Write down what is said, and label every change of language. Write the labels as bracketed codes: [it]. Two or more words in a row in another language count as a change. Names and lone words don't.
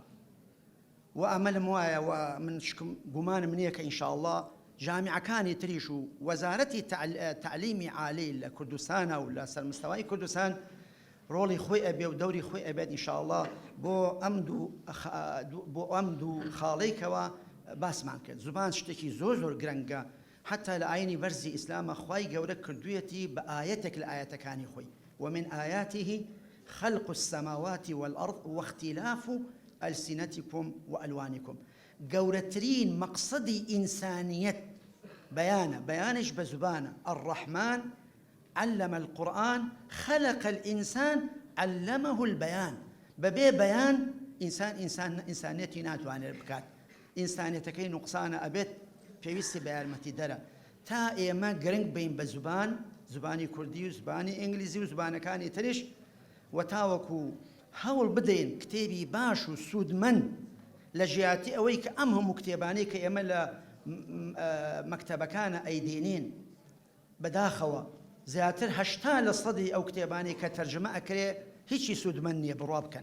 [ckb] و ئەمە لەم وایە و من گومانم نییە کە ئینشاءڵڵا جامیعەکانی تریش و وەزارەتی تعلیمی عالی لە کوردستانە و لە سەرمستەوای کوردستان ڕۆڵی خۆی ئەبێ و دەوری خۆی ئەبێت ئینشاءڵڵا بۆ ئەم دوو خاڵەیەکەوە باسمان کرد. زبان شتێکی زۆر زۆر گرنگە، حتا لە ئاینی بەرزی ئیسلامە خوای گەورە کردوویەتی بە ئایەتێک لە ئایەتەکانی خۆی [ar] ومن آياته خلق السماوات والأرض واختلاف ألسنتكم وألوانكم. [ckb] گەورەترین مەقسەدی ئینسانیەت بەیانش بە زبانە. [ar] الرحمن علم القرآن خلق الإنسان علمه البيان. [ckb] ببێ بەیان ئینسانیەتی ناتوانێت بکات، ئینسانیەتەکەی نوقسانە ئەبێت پێویستی بە یارمەتی دەرە تا ئێمە گرنگ بین بە زبانی کوردی و زبانی ئینگلیزی و زبانەکانی تریش و تاوەکو هەوڵ بدەین کتێبی باش و سوودمەند لە ژیاتی ئەوەی کە ئەم هەموو کتێبانەی کە ئێمە لە مەکتەبەکانە ئەیدێنین بەداخەوە زیاتر 80% ئەو کتێبانی کە تەرجمە ئەکرێ هیچی سوودمەند نییە بڕوا بکەن.